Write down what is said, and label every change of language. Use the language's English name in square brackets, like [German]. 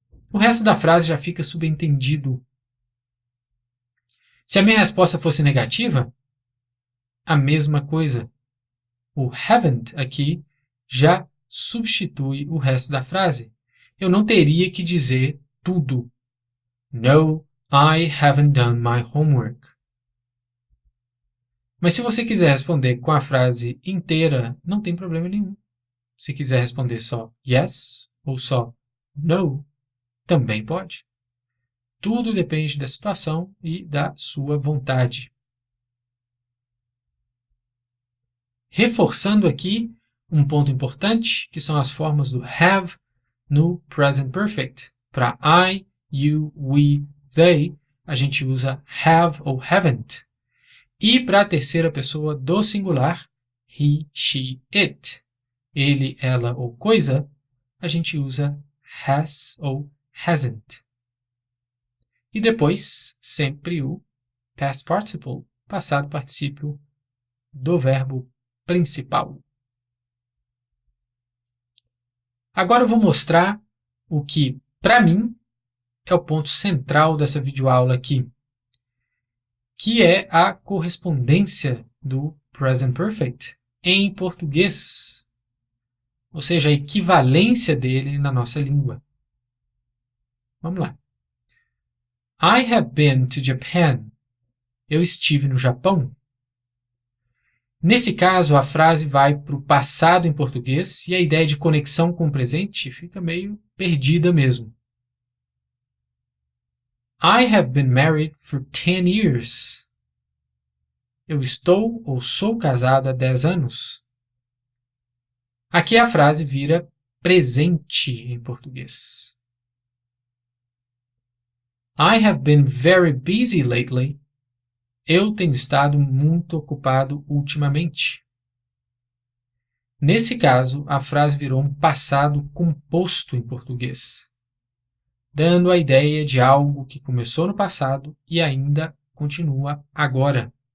[Portuguese] O resto da frase já fica subentendido. Se a minha resposta fosse negativa, a mesma coisa. O haven't aqui já substitui o resto da frase. Eu não teria que dizer tudo. [English] No, I haven't done my homework. [Portuguese] Mas se você quiser responder com a frase inteira, não tem problema nenhum. Se quiser responder só yes ou só no, também pode. Tudo depende da situação e da sua vontade. Reforçando aqui um ponto importante, que são as formas do have no present perfect. Para I, you, we, they, a gente usa have ou haven't. E para a terceira pessoa do singular, he, she, it. ele, ela ou coisa, a gente usa has ou hasn't. E depois, sempre o past participle, passado particípio do verbo principal. Agora eu vou mostrar o que, para mim, é o ponto central dessa videoaula aqui, que é a correspondência do present perfect em português, ou seja, a equivalência dele na nossa língua. Vamos lá. [English] I have been to Japan. [Portuguese] Eu estive no Japão. Nesse caso, a frase vai para o passado em português e a ideia de conexão com o presente fica meio perdida mesmo. [English] I have been married for 10 years. [Portuguese] Eu estou ou sou casado há 10 anos. Aqui a frase vira presente em português. [English] I have been very busy lately. [Portuguese] Eu tenho estado muito ocupado ultimamente. Nesse caso, a frase virou um passado composto em português, dando a ideia de algo que começou no passado e ainda continua agora.